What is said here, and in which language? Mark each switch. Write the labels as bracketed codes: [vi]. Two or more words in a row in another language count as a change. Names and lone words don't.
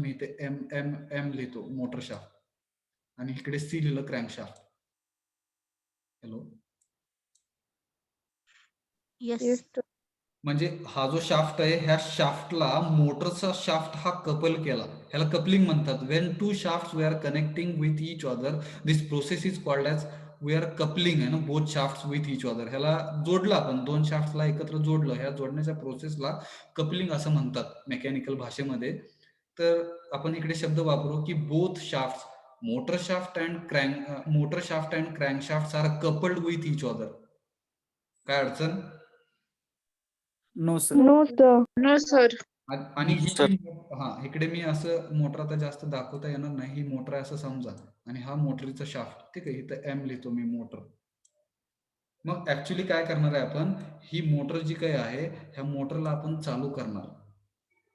[mr] मी इथे एम लिहितो, [en] motor shaft, [mr] आणि इकडे सी लिहिलं, क्रँकशाफ्ट. हॅलो. [en] Yes. [mr] म्हणजे हा जो शाफ्ट आहे, ह्या शाफ्टला मोटरचा शाफ्ट हा कपल केला, ह्याला कपलिंग म्हणतात. [en] When two shaft we are connecting with each other, this process is called as we are coupling [mr] आहे ना, [en] both shaft with each other. [mr] ह्याला जोडलं आपण, दोन शाफ्टला एकत्र जोडलं, ह्या जोडण्याच्या प्रोसेसला कपलिंग असं म्हणतात मेकॅनिकल भाषेमध्ये. तर आपण इकडे शब्द वापरू की [en] both shaft, motor shaft and crankshaft are coupled with each other. [mr] काय अडचण? [en] no sir. No, sir. [mr] आणि इकडे मी असं मोटर आता जास्त दाखवता येणार नाही, ही मोटर आहे असं समजा आणि हा मोटरीचा शाफ्ट, ठीक आहे, इथं एम लिहितो मी, मोटर. मग ऍक्च्युली काय करणार आहे आपण? ही मोटर जी काही आहे, ह्या मोटरला आपण चालू करणार.